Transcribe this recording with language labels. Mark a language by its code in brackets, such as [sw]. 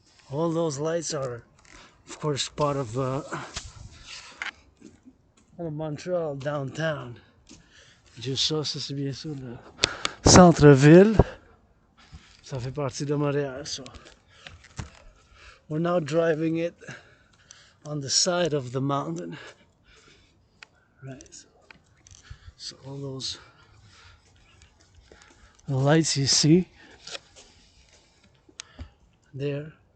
[en] all those lights are, of course, part of Montreal downtown. [fr] Juste ça, c'est bien sûr le centre-ville. Ça fait partie de Montréal. [en] So we're now driving it on the side of the mountain. Right. So all those lights you see there.